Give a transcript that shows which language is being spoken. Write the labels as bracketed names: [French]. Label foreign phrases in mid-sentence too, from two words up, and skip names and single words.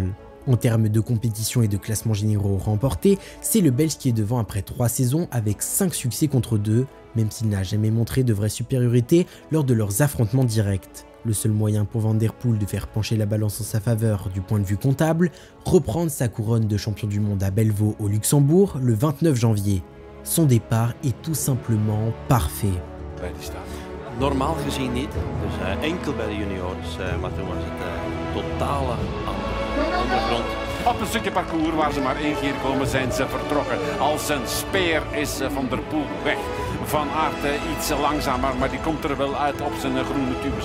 [French] En termes de compétition et de classement généraux remportés, c'est le Belge qui est devant après 3 saisons avec 5 succès contre 2, même s'il n'a jamais montré de vraie supériorité lors de leurs affrontements directs. Le seul moyen pour Van der Poel de faire pencher la balance en sa faveur du point de vue comptable, reprendre sa couronne de champion du monde à Bellevaux au Luxembourg le 29 janvier. Son départ est tout simplement parfait. [Dutch] Normaal gezien niet, dus enkel bij de juniors, maar toen was het totale ondergrond. Op een stukje parcours waar ze maar 1 keer komen zijn ze vertrokken. Als een speer is Van der Poel weg. Van Aert iets langzamer, maar die komt er wel uit op zijn groene tubes.